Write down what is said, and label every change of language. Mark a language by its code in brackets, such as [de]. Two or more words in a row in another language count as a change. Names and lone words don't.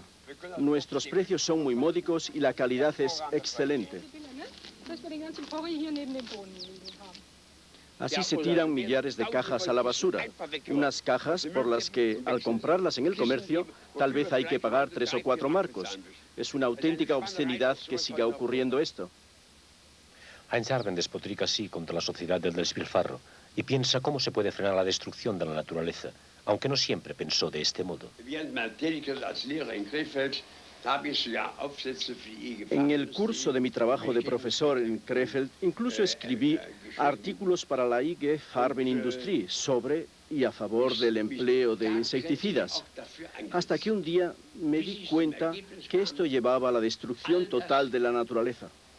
[es] Nuestros precios son muy módicos y la calidad es excelente. Así se tiran millares de cajas a la basura. Unas cajas por las que, al comprarlas en el comercio, tal vez hay que pagar 3 o 4 marcos. Es una auténtica obscenidad que siga ocurriendo esto. Heinz Erben despotrica así contra la sociedad del despilfarro y piensa cómo se puede frenar la destrucción de la naturaleza, aunque no siempre pensó de este modo. En el curso de mi trabajo de profesor en Krefeld, incluso escribí artículos para la IG Farbenindustrie sobre y a favor del empleo de insecticidas, hasta que un día me di cuenta que esto llevaba a la destrucción total de la naturaleza.